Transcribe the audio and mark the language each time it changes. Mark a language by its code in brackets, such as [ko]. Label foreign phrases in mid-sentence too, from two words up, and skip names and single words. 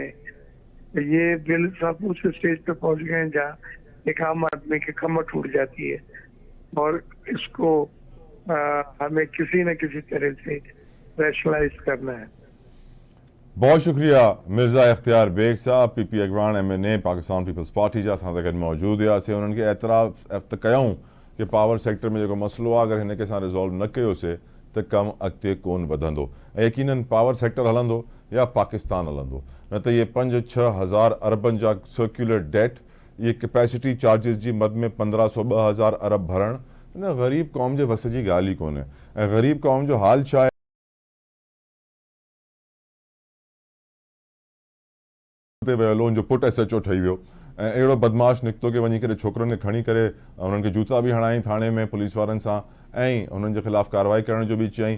[ur] یہ بل سب اس اسٹیج پہ پہنچ گئے ہیں جہاں ایک عام آدمی کی کمر ٹوٹ جاتی ہے. اور اسکو ہمیں کسی نہ کسی طرح سے ریشنلائز کرنا ہے. بہت شکریہ مرزا اختیار بیگ صاحب, [sd] पीपी अगवान MNA पाकिस्तान पीपल्स पार्टी जा असां सां गॾु मौजूद हुआ से। उन्हनि खे एतिराफ़ कयूं कि [en] power sector [sd] में जेको मसलो आहे अगर हिन खे असां रिज़ॉल्व न कयोसीं त कमु अॻिते कोन वधंदो। यकीनन [en] power sector [sd] हलंदो या पाकिस्तान हलंदो, न त इहे 5-6 हज़ार अरबनि जा [en] circular debt, [sd] ये [en] capacity charges [sd] जी मद में 1500-2000 अरब भरणु, हिन ग़रीब क़ौम जे वस जी ॻाल्हि ई कोन्हे। ऐं ग़रीब क़ौम जो हाल छा आहे ते वियल हुन जो पुटु SHO ठही वियो ऐं अहिड़ो बदमाश निकितो कि वञी करे छोकिरनि खे खणी करे उन्हनि खे जूता बि हणाई थाणे में पुलिस वारनि सां, ऐं उन्हनि जे ख़िलाफ़ कार्रवाई करण जो बि चयईं।